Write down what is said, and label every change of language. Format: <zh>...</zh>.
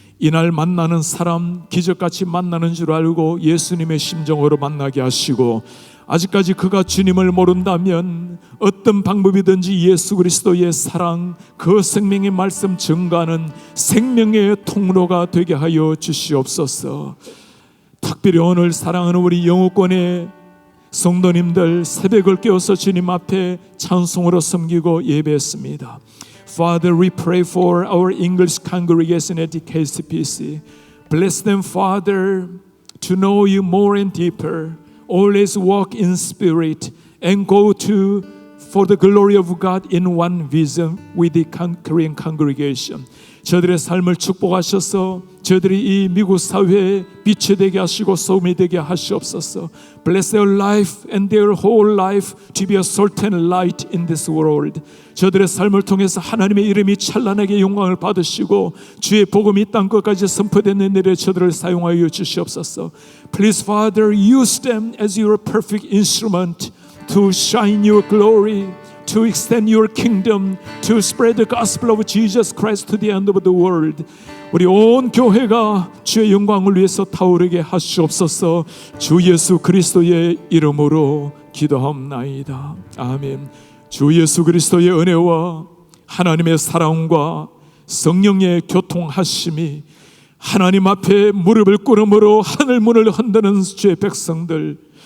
<ko>이날 만나는 사람 기적같이 만나는 줄 알고 예수님의 심정으로 만나게 하시고, 아직까지 그가 주님을 모른다면 어떤 방법이든지 예수 그리스도의 사랑, 그 생명의 말씀 증가하는 생명의 통로가 되게 하여 주시옵소서. 특별히 오늘 사랑하는 우리 영어권의 성도님들, 새벽을 깨워서 주님 앞에 찬송으로 섬기고 예배했습니다.</ko> <en>Father, we pray for our English congregation at the KCPC. Bless them, Father, to know you more and deeper. Always walk in spirit and go to for the glory of God in one vision with the Korean congregation.</en> <ko>저들의 삶을 축복하셔서 저들이 이 미국 사회에 빛이 되게 하시고 소금이 되게 하시옵소서.</ko> <en>Bless their life and their whole life to be a certain light in this world.</en> <ko>저들의 삶을 통해서 하나님의 이름이 찬란하게 영광을 받으시고 주의 복음이 땅 끝까지 선포되는 일에 저들을 사용하여 주시옵소서.</ko> <en>Please, Father, use them as your perfect instrument to shine your glory, to extend your kingdom, to spread the gospel of Jesus Christ to the end of the world.</en> <ko>우리 온 교회가 주의 영광을 위해서 타오르게 하시옵소서. 주 예수 그리스도의 이름으로 기도합나이다. 아멘. 주 예수 그리스도의 은혜와 하나님의 사랑과 성령의 교통하심이 하나님 앞에 무릎을 꿇음으로 하늘 문을 흔드는 주의 백성들,</ko>